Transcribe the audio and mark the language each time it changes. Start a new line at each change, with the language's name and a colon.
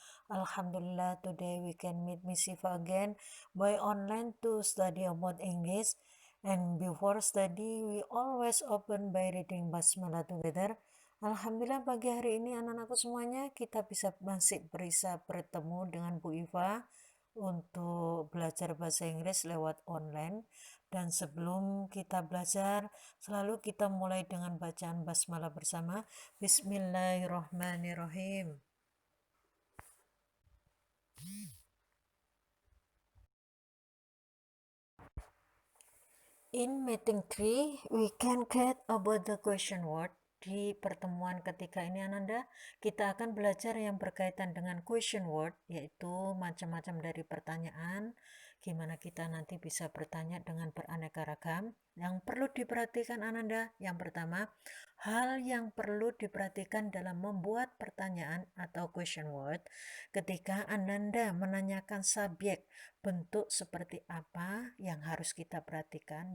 English: Alhamdulillah, today we can meet Miss Siva again by online to study about English. And before study, we always open by reading Basmalah together.
Indonesian: Alhamdulillah, pagi hari ini anak-anakku semuanya kita masih bisa bertemu dengan Bu Iva untuk belajar bahasa Inggris lewat online. Dan sebelum kita belajar, selalu kita mulai dengan bacaan basmalah bersama.
Arabic: Bismillahirrahmanirrahim.
English: In meeting 3, we can get about the question word.
Indonesian: Di pertemuan ketiga ini Ananda, kita akan belajar yang berkaitan dengan question word, yaitu macam-macam dari pertanyaan, gimana kita nanti bisa bertanya dengan beraneka ragam. Yang perlu diperhatikan Ananda, yang pertama, hal yang perlu diperhatikan dalam membuat pertanyaan atau question word, ketika Ananda menanyakan subjek, bentuk seperti apa yang harus kita perhatikan.